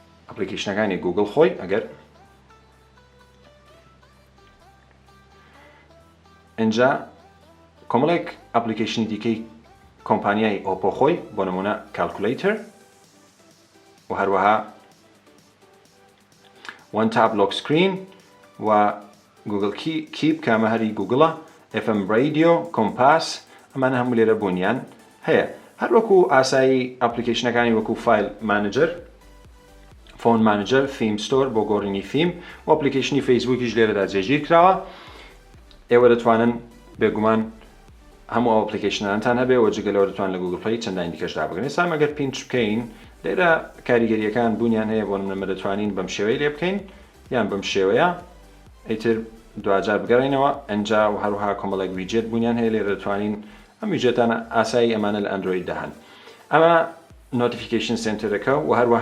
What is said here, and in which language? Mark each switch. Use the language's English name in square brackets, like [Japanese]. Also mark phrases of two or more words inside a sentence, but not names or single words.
[Central Kurdish] ئەپلیکیشنەکانی گوگل خۆی ئەگەر اینجا کۆمەڵێک ئەپلیکیشنی دیکەی کۆمپانیای ئۆپۆ خۆی بۆ نمونە کالکولیتر و هەروەها [English] one tap lock screen [Central Kurdish] و گوگل کیپ کامە هەری گوگڵە FM رادیۆ کۆمپاس ئەمانە هەموو لێرە بوونیان هەیە هەر وەکو ئاسایی ئەپلیکیشنەکانی وەکو فایل مانجر فۆن مانجر فیم ستۆر بۆ گۆڕینی فیم و ئەپلیکیشنی فەیسبووکیش لێرەدا جێگیر کراوە ئێوە دەتوانن بێگومان هەموو ئەپلیکیشنانتان هەبێ و جگەلەوە دەتوان لە گوگل پلی چەندانی دیکەشدا بگرن ئێستا ئەگەر پینچ بکەین لێرە کاریگەریەکان بوونیان هەیە بۆ نمونە دەتوانین بەم شێوەی لێ بکەین یان بەم شێوەیە ئیتر دوجار بگەڕینەوە ئەنجا و هەروەها کۆمەڵێک ویجێت بوونیان هەیە لێرە دەتوانین ئەم ویجێتانە ئاسایی ئەمانە لە ئەندروید دەهەن ئەمە نۆتیفیکیشن سنتەرەکە و